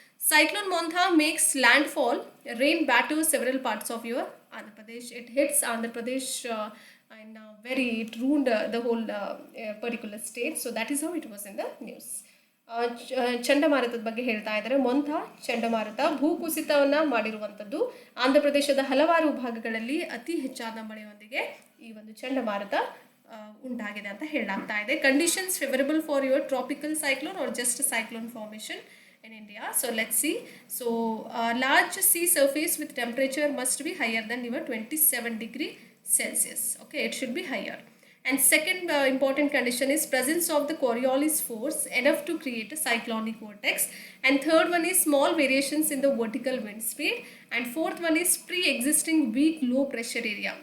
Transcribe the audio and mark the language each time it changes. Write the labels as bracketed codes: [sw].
[en] Cyclone Montha makes landfall, rain batters several parts of your Andhra Pradesh. It hits Andhra Pradesh and it ruined the whole particular state. So that is how it was in the news. [kn] ಚಂಡಮಾರುತದ ಬಗ್ಗೆ ಹೇಳ್ತಾ ಇದ್ದಾರೆ. ಮೊಂಥಾ ಚಂಡಮಾರುತ ಭೂಕುಸಿತವನ್ನು ಮಾಡಿರುವಂಥದ್ದು. ಆಂಧ್ರ ಪ್ರದೇಶದ ಹಲವಾರು ಭಾಗಗಳಲ್ಲಿ ಅತಿ ಹೆಚ್ಚಾದ ಮಳೆಯೊಂದಿಗೆ ಈ ಒಂದು ಚಂಡಮಾರುತ ಉಂಟಾಗಿದೆ ಅಂತ ಹೇಳಲಾಗ್ತಾ ಇದೆ. [en] Conditions favourable for your tropical cyclone are just cyclone formation in India. So let's see. So large sea surface with temperature must be higher than your 27 degree Celsius. Okay, it should be higher. And second important condition is presence of the Coriolis force enough to create a cyclonic vortex. And third one is small variations in the vertical wind speed. And fourth one is pre-existing weak low pressure area.